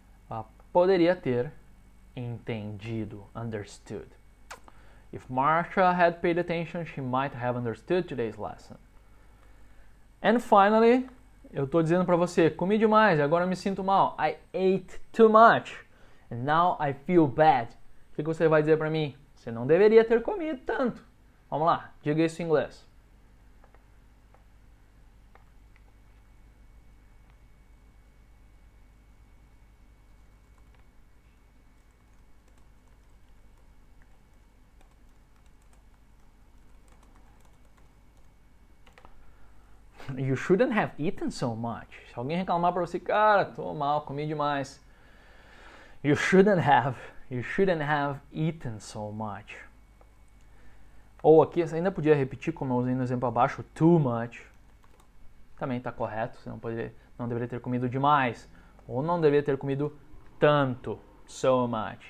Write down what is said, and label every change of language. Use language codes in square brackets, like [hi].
[pt] Ela poderia ter entendido, understood. [en] If Marsha had paid attention, she might have understood today's lesson. And finally, [pt] eu estou dizendo para você, comi demais, agora eu me sinto mal. [en] I ate too much, and now I feel bad. [pt] O que você vai dizer para mim? Você não deveria ter comido tanto. Vamos lá, diga isso em inglês. [en] You shouldn't have eaten so much. [pt] Se alguém reclamar para você, cara, tô mal, comi demais. [en] You shouldn't have eaten so much. [pt] Ou aqui, você ainda podia repetir, como eu usei no exemplo abaixo, too much. Também está correto, você não deveria ter comido demais. Ou não deveria ter comido tanto, so much.